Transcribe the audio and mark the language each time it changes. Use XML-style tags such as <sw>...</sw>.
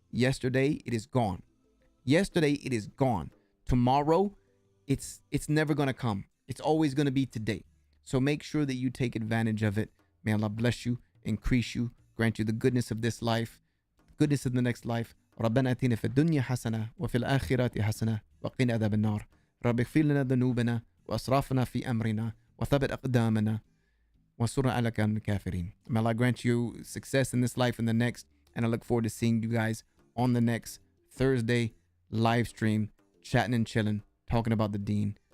<en>Yesterday, it is gone. Yesterday, it is gone. Tomorrow, it's never going to come. It's always going to be today. So make sure that you take advantage of it. May Allah bless you, increase you, grant you the goodness of this life, goodness in the next life.</en> <ar>ربنا اتنا في الدنيا حسنة وفي الآخرة حسنة وقنا عذاب النار. رب اغفر لنا ذنوبنا وأسرافنا في أمرنا وثبت أقدامنا وانصرنا على القوم الكافرين.</ar> <en>May Allah grant you success in this life and the next. And I look forward to seeing you guys on the next Thursday live stream, chatting and chilling, talking about the deen.</en>